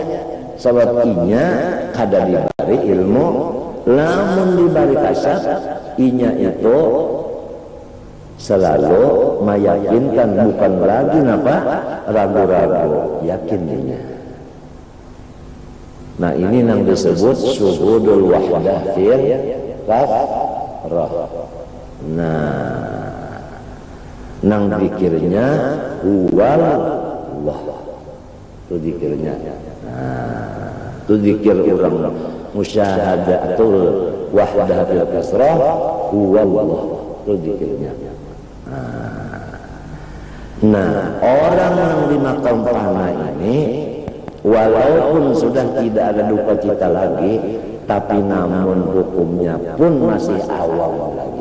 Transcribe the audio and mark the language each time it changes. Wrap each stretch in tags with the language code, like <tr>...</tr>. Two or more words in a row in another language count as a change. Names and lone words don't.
<bjn>Sebab inya kada dibari ilmu, lamun dibari kasar, inya itu selalu meyakinkan, bukan lagi napa ragu-ragu, yakin inya.</bjn> <id>Nah ini yang disebut</id> <ar>شهود الوحدة في الكفرة.</ar> <bjn>Nah nang zikirnya</bjn> <ar>هو الله,</ar> <bjn>itu zikirnya.</bjn> <id>Itu zikir orang</id> <ar>مشاهدة الوحدة الكثرة هو الله,</ar> <id>itu zikirnya. Nah, orang yang di maqam fana ini walaupun sudah tidak ada duka cita lagi, tapi namun hukumnya pun masih awam lagi.</id>